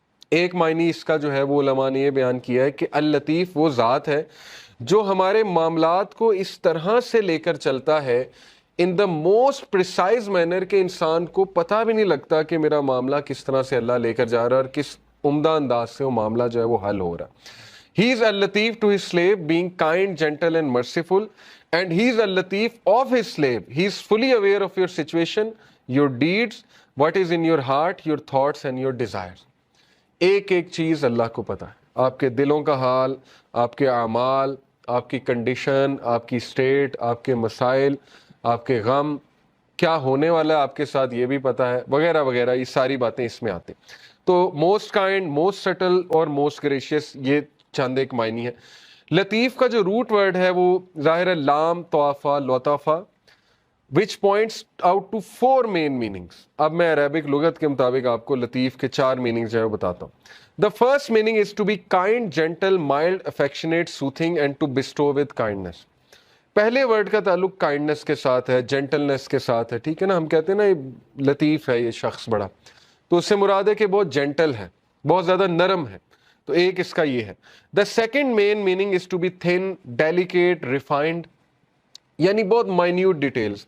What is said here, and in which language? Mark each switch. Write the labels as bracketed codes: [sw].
[ur] ایک معنی اس کا جو ہے وہ علماء نے یہ بیان کیا ہے کہ اللطیف وہ ذات ہے جو ہمارے معاملات کو اس طرح سے لے کر چلتا ہے [en] in the most precise manner [ur] کہ انسان کو پتہ بھی نہیں لگتا کہ میرا معاملہ کس طرح سے اللہ لے کر جا رہا ہے اور کس عمدہ انداز سے وہ معاملہ جو ہے وہ حل ہو رہا ہے. [en] He is al-Latif to his slave, being kind, gentle and merciful, and he is al-Latif of his slave. He is fully aware of your situation, your deeds, what is in your heart, your thoughts and your desires. [ur] ایک ایک چیز اللہ کو پتہ ہے, آپ کے دلوں کا حال, آپ کے اعمال, آپ کی کنڈیشن, آپ کی سٹیٹ, آپ کے مسائل, آپ کے غم, کیا ہونے والا ہے آپ کے ساتھ یہ بھی پتہ ہے, وغیرہ وغیرہ. یہ ساری باتیں اس میں آتے. تو [en] most kind, most subtle [ur] اور [en] most gracious, [ur] یہ چند ایک معنی ہے. لطیف کا جو روٹ ورڈ ہے وہ ظاہر ہے لام طوافہ لطافہ, [en] which points out to 4 main meanings. [ur] اب میں عربک لغت کے مطابق آپ کو لطیف کے 4 meanings جو ہے وہ بتاتا ہوں. [en] The first meaning is to be kind, gentle, mild, affectionate, soothing and to bestow with kindness. [ur] پہلے ورڈ کا تعلق کائنڈنس کے ساتھ ہے, جینٹلنس کے ساتھ ہے, ٹھیک ہے نا. ہم کہتے ہیں نا یہ لطیف ہے یہ شخص بڑا, تو اس سے مراد ہے کہ بہت جینٹل ہے, بہت زیادہ نرم ہے. تو ایک اس کا یہ ہے. [en] the second main meaning is to be thin, delicate, refined, [ur] یعنی بہت [en] Minute details.